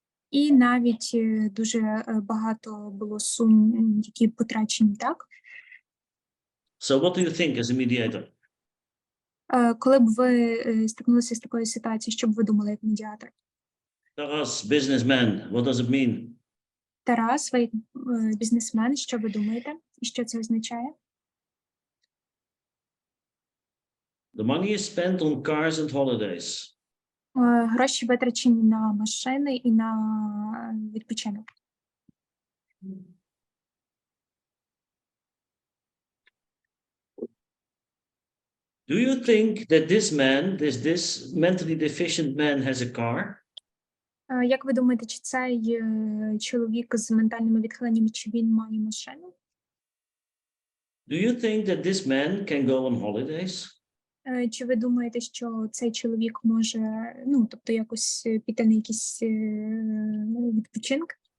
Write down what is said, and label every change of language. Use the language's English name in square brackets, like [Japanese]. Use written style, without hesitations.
[Ukrainian] І навіть дуже багато було сум, які потрачені, так? [English] So what do you think as a mediator? [Ukrainian] Коли б ви стикнулися з такою ситуацією, що б ви думали як медіатор? [English] Taras, businessman, what does it mean? [Ukrainian] Тарас, ви бізнесмен, що ви думаєте? І що це означає? [English] The money is spent on cars and holidays. [Ukrainian] Гроші витрачені на машини і на відпочинок. [English] Do you think that this mentally deficient man has a car? [Ukrainian] Як ви думаєте, чи цей чоловік з ментальними відхиленнями, чи він має машину? [English] Do you think that this man can go on holidays? [Ukrainian] Чи ви думаєте, що цей чоловік може, тобто якось піти на якісь відпочинки?